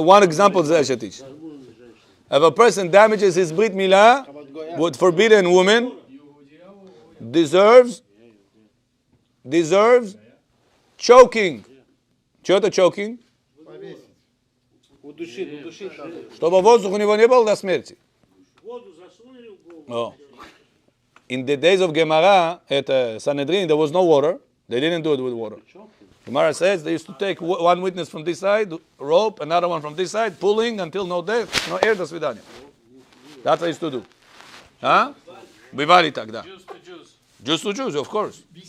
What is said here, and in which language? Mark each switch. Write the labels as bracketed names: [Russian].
[English] One example is Eshet Ish. If a person damages his Brit Milah with forbidden woman, deserves choking. [Russian] Что это choking? Чтобы воздух у него не был до смерти. [English] Oh. In the days of Gemara at Sanhedrin, there was no water. They didn't do it with water. Gemara says they used to take one witness from this side, rope, another one from this side, pulling until no death, no air, [Russian] до свидания. [English] That's what they used to do. Huh? [Russian] Бывали тогда. [English] Jews to Jews, of course.